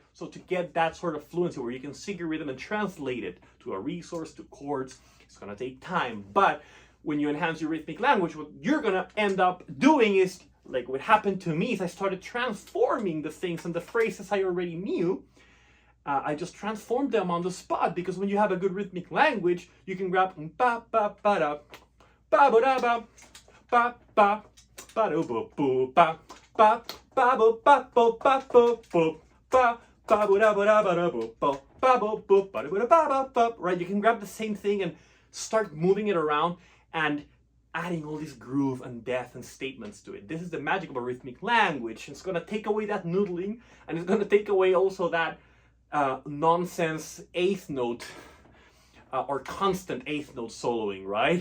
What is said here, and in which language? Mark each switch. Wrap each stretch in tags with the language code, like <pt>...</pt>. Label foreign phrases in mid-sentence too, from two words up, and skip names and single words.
<en>So to get that sort of fluency where you can sing your rhythm and translate it to a resource, to chords, it's gonna take time. But when you enhance your rhythmic language, what you're gonna end up doing is, like what happened to me, is I started transforming the things and the phrases I already knew. I just transformed them on the spot, because when you have a good rhythmic language, you can grab ba ba ba da ba ba da ba ba ba ba do bo bo ba ba ba bo ba bo ba bo bo ba ba bo da ba da ba da bo bo ba bo bo ba da ba ba ba. Right? You can grab the same thing and start moving it around and adding all this groove and depth and statements to it. This is the magic of a rhythmic language. It's going to take away that noodling, and it's going to take away also that nonsense eighth note or constant eighth note soloing, right?</en>